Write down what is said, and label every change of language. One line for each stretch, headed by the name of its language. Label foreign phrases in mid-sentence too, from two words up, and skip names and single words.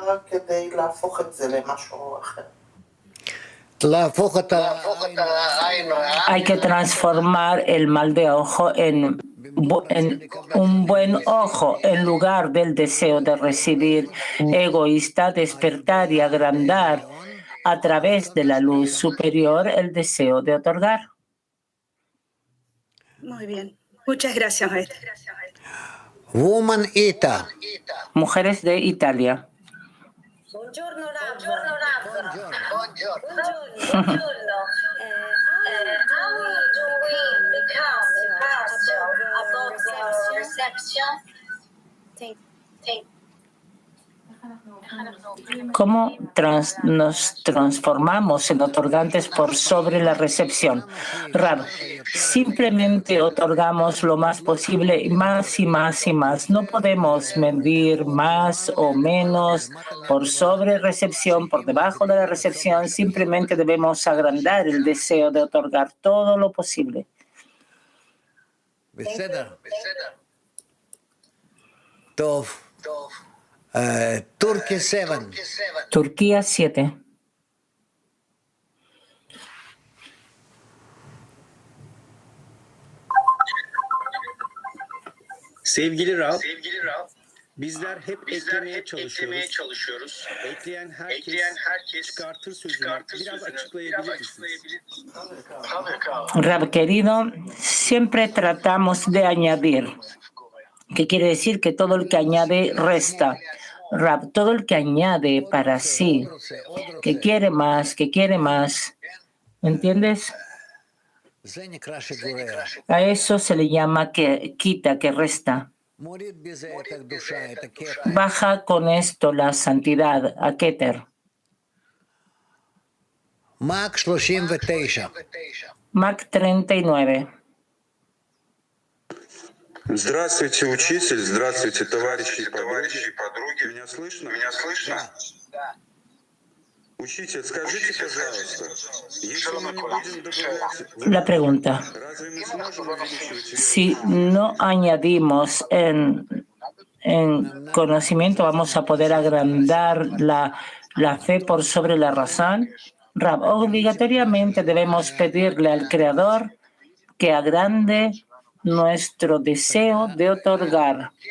Spanish: Hay que transformar el mal de ojo en un buen ojo en lugar del deseo de recibir egoísta, despertar y agrandar a través de la luz superior el deseo de otorgar. Muy bien. Muchas gracias, maestra.
English: Woman Ita.
Spanish: Mujeres de Italia.
Italian: Buongiorno Rav. Buongiorno.
English: How do we become above the reception?
Spanish: ¿Cómo nos transformamos en otorgantes por sobre la recepción? Rab, simplemente otorgamos lo más posible, y más y más y más. No podemos medir más o menos por sobre recepción, por debajo de la recepción. Simplemente debemos agrandar el deseo de otorgar todo lo posible.
Hebrew: Tov.
English: Turkey 7.
Spanish: Turquía 7.
Turkish: Sevgili Rav, bizler hep eklemeye çalışıyoruz. Ekleyen herkes çıkartır sözünü biraz açıklayabilir misiniz?
Spanish: Rab querido, siempre tratamos de añadir, que quiere decir que todo el que añade resta. Rab, todo el que añade para sí, que quiere más, ¿entiendes? A eso se le llama que quita, que resta. Baja con esto la santidad, a Keter. Mac 39.
Russian: Здравствуйте, учитель. Здравствуйте, товарищи и подруги. Меня слышно? Да. Учитель, скажите, пожалуйста, если мы не будем добавлять...
Spanish: La pregunta.
Russian: Разве мы сможем увеличивать...
Spanish: Si no añadimos en conocimiento, vamos a poder agrandar la fe por sobre la razón. Rab, obligatoriamente debemos pedirle al Creador que agrande nuestro deseo de otorgar.